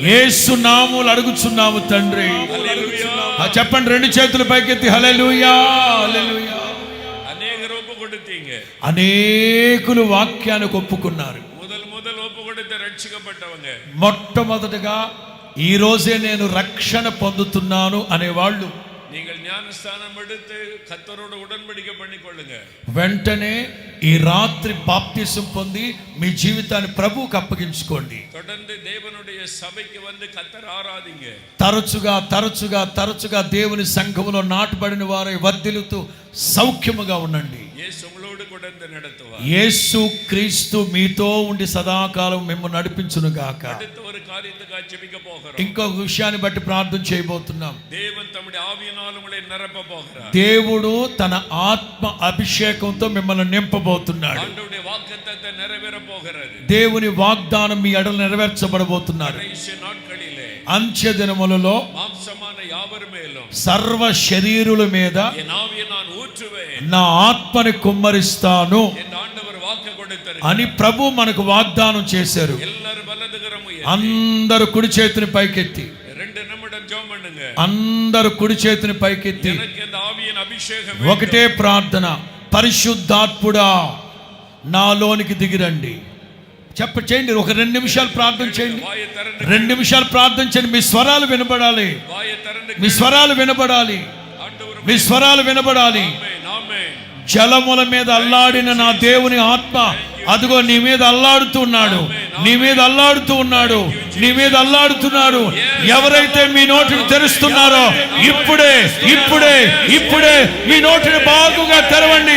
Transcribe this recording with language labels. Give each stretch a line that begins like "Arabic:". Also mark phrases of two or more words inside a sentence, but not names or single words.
Telugu: యేసు నామములో అడుగుచున్నాము తండ్రి. హల్లెలూయా. చెప్పండి, రెండు చేతులు పైకెత్తి హల్లెలూయా, హల్లెలూయా.
Tamil: அநேகர் ஒப்புக்கொடுத்தீங்க.
Telugu: అనేకులు వాక్యానికి ఒప్పుకున్నారు.
Tamil: முதல் ஒப்புக்கொடுத்து ரட்சிக்கப்பட்டவங்க.
Telugu: మొట్టమొదటగా ఈ రోజే నేను రక్షణ పొందుతున్నాను అనేవాళ్ళు
Tamil: நீங்கள் ஞானஸ்தானம் எடுத்து கர்த்தரோடு உடன்படிக்கை பண்ணிக்கொள்ளுங்க.
Telugu: వెంటనే ఈ రాత్రి బాప్తిసం పొంది మీ జీవితాన్ని ప్రభువుకు అప్పగించుకోండి.
Tamil: தொடர்ந்து தேவனுடைய சபைக்கு வந்து கர்த்தர் ஆராதிங்க.
Telugu: తరచుగా దేవుని సంఘములో నాటబడిన వారై వర్ధిల్లుతూ సౌఖ్యముగా ఉండండి.
Tamil: இயேசு உங்களோடு கொண்டு நடத்துவார்.
Telugu: యేసు క్రీస్తు మీతో ఉండి సదాకాలం మిమ్మల్ని నడిపించును గాక.
Tamil: அடுத்த ஒரு காரியத்துக்காக ஜெபிக்க போகிறோம்.
Telugu: ఇంకొక విషయాన్ని బట్టి ప్రార్థన చేయబోతున్నాం.
Tamil: தேவன் தம்முடைய ஆவியினால் உங்களை நிரப்ப போகிறார்.
Telugu: దేవుడు తన ఆత్మ అభిషేకంతో మిమ్మల్ని నింపబోతున్నాడు.
Tamil: ஆண்டவருடைய வாக்குத்தத்தம் நிறைவேற போகிறது.
Telugu: దేవుని వాగ్దానం మీ ఎడల నెరవేర్చబడబోతున్నారు.
Tamil: கடைசி நாட்களிலே
Telugu: అంత్య దినములలో
Tamil: மாம்சமான யாவர் மேலும்
Telugu: సర్వ శరీరుల మీద
Tamil: என் ஆவியை நான் ஊற்றுவேன்
Telugu: నా ఆత్మని కుమ్మరిస్తాను
Tamil: என்று ஆண்டவர் வாக்கு கொடுத்தார்.
Telugu: అని ప్రభు మనకు వాగ్దానం చేశారు.
Tamil: எல்லாரும் வலதுகரம் உயர்த்தி
Telugu: అందరూ కుడి చేతిని పైకెత్తి,
Tamil: 2 நிமிடம் ஜெபம் பண்ணுங்க.
Telugu: అందరూ కుడి చేతిని పైకెత్తి
Tamil: எனக்கு இந்த ஆவியின் అభిషేకం
Telugu: ఒకటే ప్రార్థన, పరిశుద్ధాత్ముడా నాలోనికి దిగిరండి. చేయండి. ఒక 2 నిమిషాలు ప్రార్థన చేయండి.
Tamil: வாயை திறந்து
Telugu: 2 నిమిషాలు ప్రార్థన చేయండి. మీ స్వరాలు వినబడాలి.
Tamil: வாயை திறந்து
Telugu: మీ స్వరాలు వినబడాలి.
Tamil: ஆண்டவர்
Telugu: మీ స్వరాలు వినబడాలి.
Tamil: ஆமென் ஆமென்.
Telugu: జలముల మీద అల్లాడిన నా దేవుని ఆత్మ అదిగో నీ మీద అల్లాడుతూ ఉన్నాడు. నీ మీద అల్లాడుతూ ఉన్నాడు. నీ మీద అల్లాడుతున్నాడు. ఎవరైతే మీ నోటిని తెరుస్తున్నారో ఇప్పుడే ఇప్పుడే ఇప్పుడే మీ నోటిని బాగుగా తెరవండి.